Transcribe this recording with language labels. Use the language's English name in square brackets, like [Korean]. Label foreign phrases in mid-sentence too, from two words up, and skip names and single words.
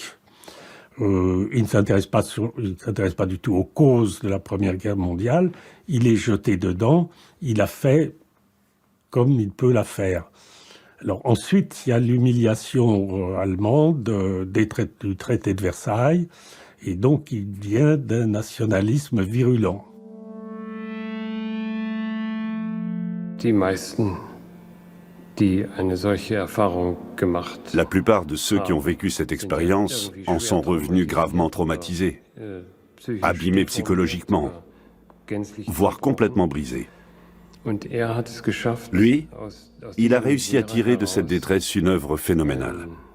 [French] Il ne s'intéresse pas du tout aux causes de la Première Guerre mondiale. Il est jeté dedans. Il a fait comme il peut la faire. Alors ensuite, il y a l'humiliation allemande du traité de Versailles. Et donc, il vient d'un nationalisme virulent. [German] Die meisten, die eine solche Erfahrung gemacht [French] La plupart de ceux qui ont vécu cette expérience en sont revenus gravement traumatisés, abîmés psychologiquement, voire complètement brisés. Lui, il a réussi à tirer de cette détresse une œuvre phénoménale.